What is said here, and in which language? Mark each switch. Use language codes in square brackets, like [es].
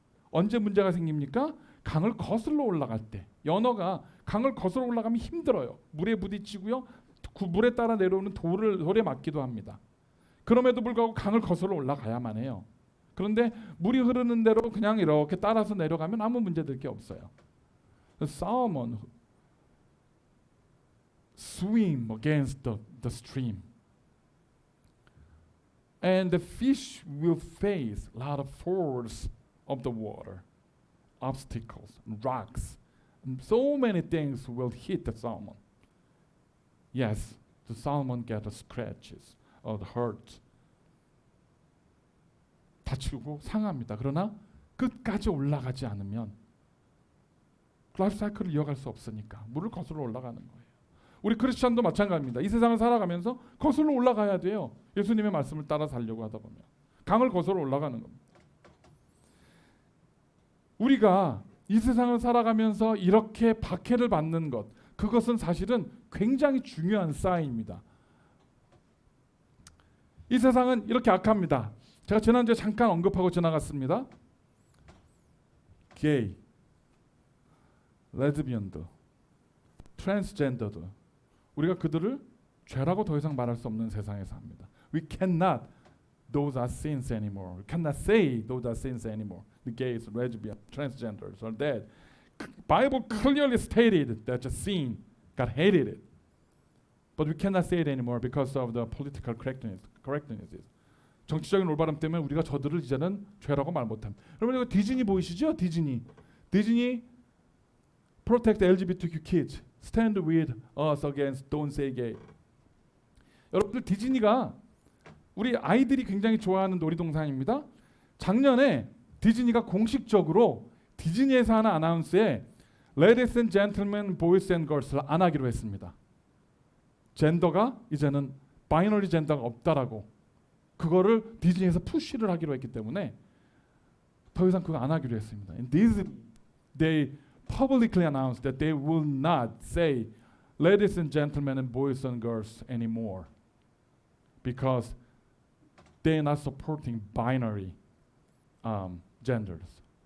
[ko] 언제 문제가 생깁니까? 강을 거슬러 올라갈 때. 연어가 강을 거슬러 올라가면 힘들어요. 물에 부딪히고요. 물에 따라 내려오는 돌에 맞기도 합니다. 그럼에도 불구하고 강을 거슬러 올라가야만 해요. 그런데 물이 흐르는 대로 그냥 이렇게 따라서 내려가면 아무 문제될 게 없어요. [en] Salmon swim against the stream. And the fish will face a lot of force of the water, obstacles, rocks, and so many things will hit the salmon. Yes, the salmon get scratches or hurt. 다치고 상합니다. 그러나 끝까지 올라가지 않으면 라이프 사이클을 이어갈 수 없으니까 물을 거슬러 올라가는 거예요. 우리 크리스천도 마찬가지입니다. 이 세상을 살아가면서 거슬러 올라가야 돼요. 예수님의 말씀을 따라 살려고 하다 보면 강을 거슬러 올라가는 겁니다. 우리가 이 세상을 살아가면서 이렇게 박해를 받는 것, 그것은 사실은 굉장히 중요한 사인입니다. 이 세상은 이렇게 악합니다. 제가 지난주에 잠깐 언급하고 지나갔습니다. 게이, 레즈비언들, 트랜스젠더들, 우리가 그들을 죄라고 더 이상 말할 수 없는 세상에 삽니다. We cannot, those are sins anymore. We cannot say those are sins anymore. The gays, lesbians, transgenders, or that. Bible clearly stated that a sin, God hated it. But we cannot say it anymore because of the political correctness. [ko] 정치적인 올바름 때문에 우리가 저들을 이제는 죄라고 말 못합니다. 여러분 이거 디즈니 보이시죠? [en] 디즈니 protect LGBTQ kids. Stand with us against don't say gay. [ko] 여러분들 디즈니가 우리 아이들이 굉장히 좋아하는 놀이동산입니다. 작년에 디즈니가 공식적으로 디즈니에서 하는 아나운스에 [en] Ladies and Gentlemen, Boys and Girls [ko] 를 안 하기로 했습니다. 젠더가 이제는 바이너리 젠더가 없다라고 그거를 디즈니에서 푸시를 하기로 했기 때문에 더 이상 그거 안 하기로 했습니다. [en] And they publicly announced that they will not say ladies and gentlemen and boys and girls anymore because they're not supporting binary genders.